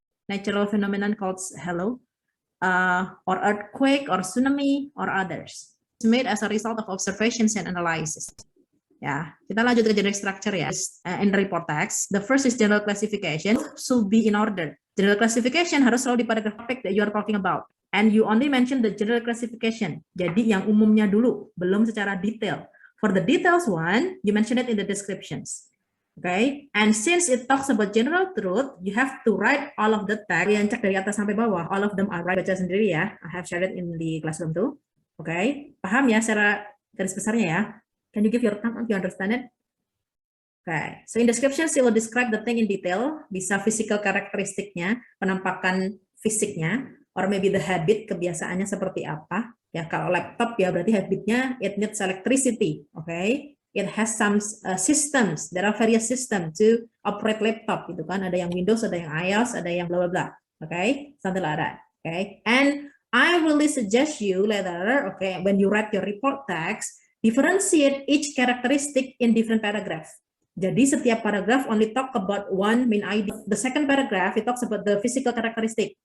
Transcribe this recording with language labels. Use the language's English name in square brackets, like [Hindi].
[English] Natural phenomenon called hello. Or earthquake, or tsunami, or others. It's made as a result of observations and analysis. [Indonesian] Ya, kita lanjut ke generic structure ya. [English] In report text, the first is general classification, should be in order. General classification [Indonesian] harus selalu di [English] paragraph topic that you are talking about. And you only mention the general classification. [Indonesian] Jadi yang umumnya dulu, belum secara detail. [English] For the details one, you mention it in the descriptions. Okay, and since it talks about general truth, you have to write all of the text. [Indonesian] Yang cek dari atas sampai bawah, [English] all of them are right. Baca sendiri ya. I have shared it in the classroom too. Okay, [Indonesian] paham ya secara garis besarnya ya? [English] Can you give your thumb up? You understand it? Okay, so in descriptions, you will describe the thing in detail. [Indonesian] Bisa physical karakteristiknya, penampakan fisiknya, [English] or maybe the habit, [Indonesian] kebiasaannya seperti apa. Ya, kalau laptop ya berarti habitnya [English] it needs electricity. Okay, it has some systems. There are various systems to operate laptop. [Indonesian] Gitu kan? Ada yang Windows, ada yang iOS, ada yang bla bla bla. [English] Okay, something like that. Okay, and I really suggest you later. Okay, when you write your report text, differentiate each characteristic in different paragraph. [Indonesian] Jadi setiap [English] paragraph only talk about one main idea. The second paragraph it talks about the physical characteristic.